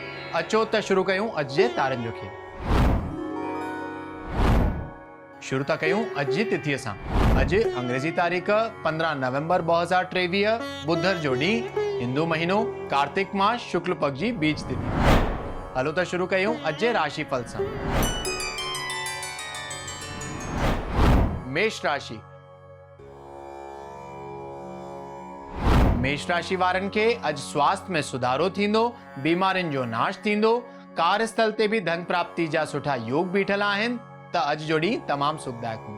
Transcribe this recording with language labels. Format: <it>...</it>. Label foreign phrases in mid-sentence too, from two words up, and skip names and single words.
<sd>अचो त शुरू कयूं अॼु जे तारनि जो खेल। शुरू था कयूं अॼु जी तिथीअ सां। अॼु अंग्रेजी तारीख़ 15 नवंबर 2023 बुधर जो ॾींहुं, हिंदू महीनो कार्तिक मास शुक्ल पक्ष जी बीज तिथि। हलो त शुरू कयूं अॼु जे राशिफल सां। मेष राशि। मेष राशि वारनि खे अॼु स्वास्थ्य में सुधारो थींदो, बीमारियुनि जो नाश थींदो, कार्यस्थल ते भी धन प्राप्ति जा सुठा योग बीठल आहिनि, त अॼु जो ॾींहुं तमामु सुखदायक हूंदो।</sd>